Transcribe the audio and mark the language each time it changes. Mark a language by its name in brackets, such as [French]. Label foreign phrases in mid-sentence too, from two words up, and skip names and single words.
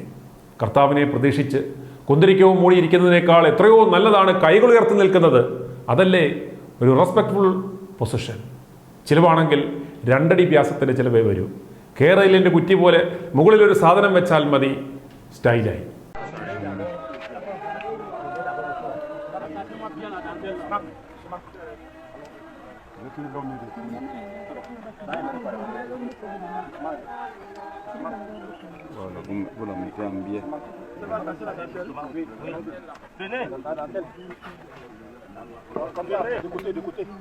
[Malayalam] കർത്താവിനെ പ്രതീക്ഷിച്ച് കുന്തിരിക്കവും മൂടിയിരിക്കുന്നതിനേക്കാൾ എത്രയോ നല്ലതാണ് കൈകൾ ഉയർത്തി നിൽക്കുന്നത്. അതല്ലേ ഒരു [English] respectful position. [Malayalam] ചിലവാണെങ്കിൽ 2 അടി വ്യാസത്തിൻ്റെ ചിലവേ വരൂ. കേരളിൻ്റെ കുറ്റി പോലെ മുകളിലൊരു സാധനം വെച്ചാൽ മതി, സ്റ്റൈലായി. [French] Voilà, me fait un billet. Venez. De côté.